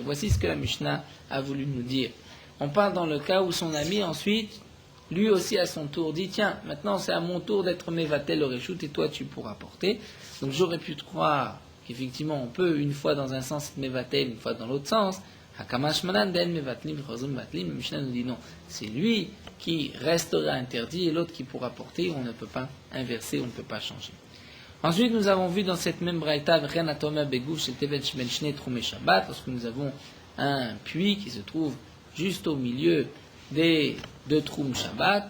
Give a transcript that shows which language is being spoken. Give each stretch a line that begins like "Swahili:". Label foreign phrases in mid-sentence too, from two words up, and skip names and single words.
French: Voici ce que la Mishnah a voulu nous dire. On parle dans le cas où son ami ensuite, lui aussi à son tour, dit tiens, maintenant c'est à mon tour d'être mevatel le reshout et toi tu pourras porter. Donc j'aurais pu te croire qu'effectivement on peut une fois dans un sens être mevatel, une fois dans l'autre sens.
Aramaic: Hakamash manan den mevatlim chazum mevatlim.
French: Mishnah nous dit non, c'est lui qui restera interdit et l'autre qui pourra porter. On ne peut pas inverser, on ne peut pas changer. Ensuite, nous avons vu dans cette même braïta, lorsque nous avons un puits qui se trouve juste au milieu des 2
Hebrew: troum Shabbat.